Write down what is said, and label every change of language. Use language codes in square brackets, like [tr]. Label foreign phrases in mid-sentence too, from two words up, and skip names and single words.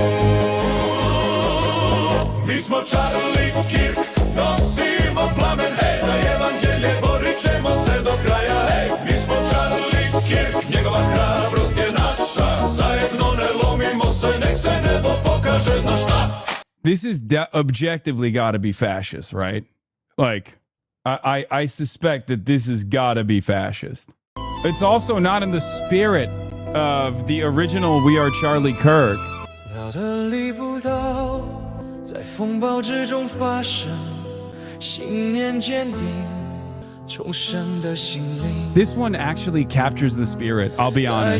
[bs] Mi smo Charlie Kirk, nosimo plamen, hej, za evanđelje borit ćemo se do kraja, hej. Mi smo Charlie Kirk, njegova hrabrost je naša, zajedno ne lomimo se, nek se nebo pokaže, znaš šta? [en] This is objectively got to be fascist, right? Like, I suspect that this has got to be fascist. It's also not in the spirit of the original We Are Charlie Kirk. This one actually captures the spirit, I'll be honest.